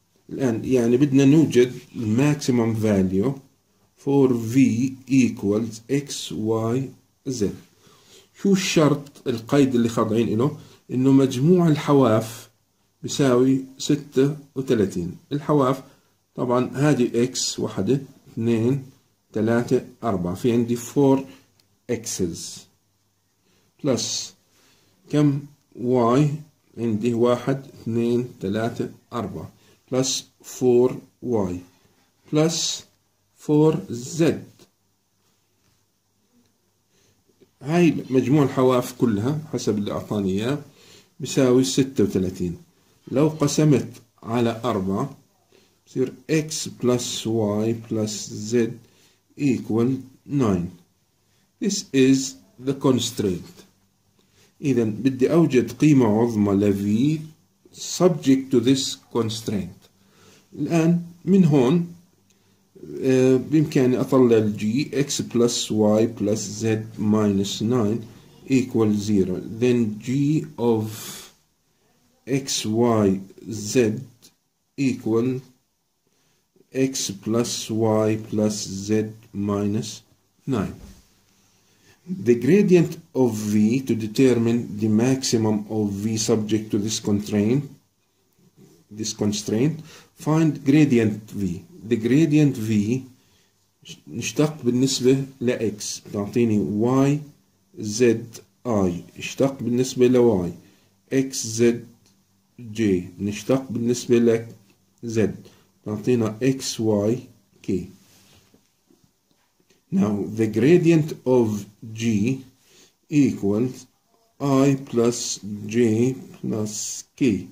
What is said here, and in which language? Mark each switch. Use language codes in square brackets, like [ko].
[ar] الآن يعني بدنا نوجد [en] maximum value for v equals x, y, z. [ar] شو الشرط القيد اللي خاضعين له؟ إنه مجموع الحواف بيساوي 36. الحواف طبعا هذه x واحدة 2 3 4، في عندي 4 x's بلس كم y عندي 1 2 3 4 بلس 4y بلس 4z. هاي مجموع الحواف كلها حسب اللي أعطاني إياه بيساوي 36. لو قسمت على 4 بصير [en] x plus y plus z equal 9. This is the constraint. [ar] إذا بدي أوجد قيمة عظمى ل v [en] subject to this constraint. [ar] الآن من هون بإمكاني أطلع الجي [en] x plus y plus z minus 9 equal 0. Then g of x, y, z equal x plus y plus z minus 9. The gradient of v to determine the maximum of v subject to this constraint, find gradient v. The gradient v [ar] نشتق بالنسبة ل x بتعطيني y z I، اشتق بالنسبة ل y x z J نشتق بالنسبة لك Z تعطينا XY K. [en] Now the gradient of G equals I plus J plus K.